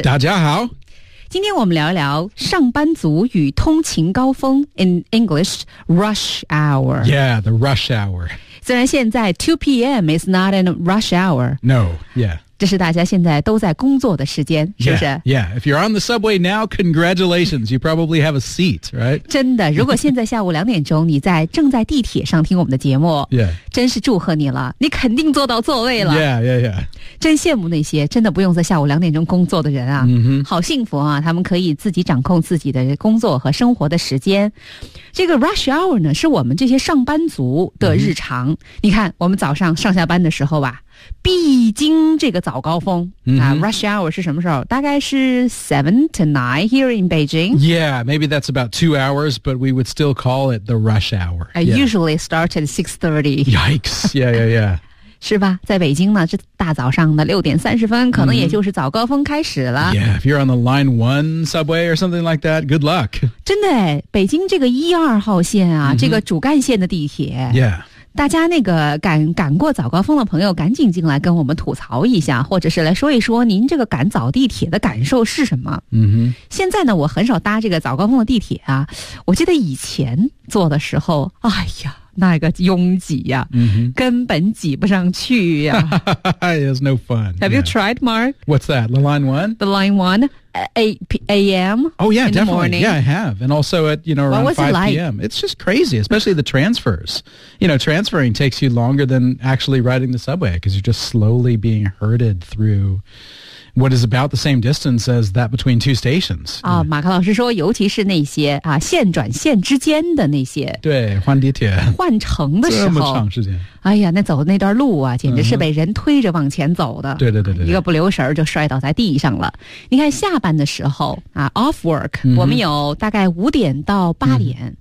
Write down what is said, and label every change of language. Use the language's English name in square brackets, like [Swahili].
[Chinese] 大家好，今天我们聊一聊上班族与通勤高峰 [English] in English rush hour. Yeah, the rush hour. [Chinese] 虽然现在 [English] 2 p.m. is not a rush hour. No, yeah. [Chinese] 这是大家现在都在工作的时间，是不是 [English] ？Yeah, if you're on the subway now, congratulations. You probably have a seat, right? [Chinese] 真的，如果现在下午两点钟你在正在地铁上听我们的节目 [English] ，Yeah, [Chinese] 真是祝贺你了，你肯定坐到座位了。 [English] Yeah, yeah, yeah. [Chinese] 真羡慕那些真的不用在下午两点钟工作的人啊，好幸福啊！他们可以自己掌控自己的工作和生活的时间。这个 rush hour 呢，是我们这些上班族的日常。Mm-hmm. 你看，我们早上上下班的时候吧。必经这个早高峰、rush hour 是什么时候？大概是 [English] 7 to 9 here in Beijing. Yeah, maybe that's about 2 hours, but we would still call it the rush hour. I usually start at 6:30. Yikes! Yeah, yeah, yeah. [Chinese] 是吧？在北京呢，这大早上的6:30，可能也就是早高峰开始了。 Mm-hmm. [English] Yeah, if you're on the Line 1 subway or something like that, good luck. [Chinese] 真的，北京这个1、2号线啊， mm-hmm. 这个主干线的地铁。 [English] Yeah. [Chinese] 大家那个赶过早高峰的朋友赶紧进来跟我们吐槽一下，或者是来说一说您这个赶早地铁的感受是什么。嗯哼，现在呢我很少搭这个早高峰的地铁啊，我记得以前坐的时候，哎呀那个拥挤呀、根本挤不上去呀。 [English] It's no fun. Have you tried, Mark? What's that? The Line 1? The Line 1, 8 a.m. Oh yeah, definitely. Yeah, I have. And also at, you know, around 5 p.m. It's just crazy, especially the transfers. You know, transferring takes you longer than actually riding the subway because you're just slowly being herded through... What is about the same distance as that between two stations? [Chinese] 啊、马克老师说，尤其是那些啊线转线之间的那些，对，换地铁、换乘的时候，这么长时间，哎呀，那走的那段路啊，简直是被人推着往前走的。对对对对，一个不留神就摔倒在地上了。你看下班的时候啊 ， [English] off work，、 [Chinese] 我们有大概5点到8点、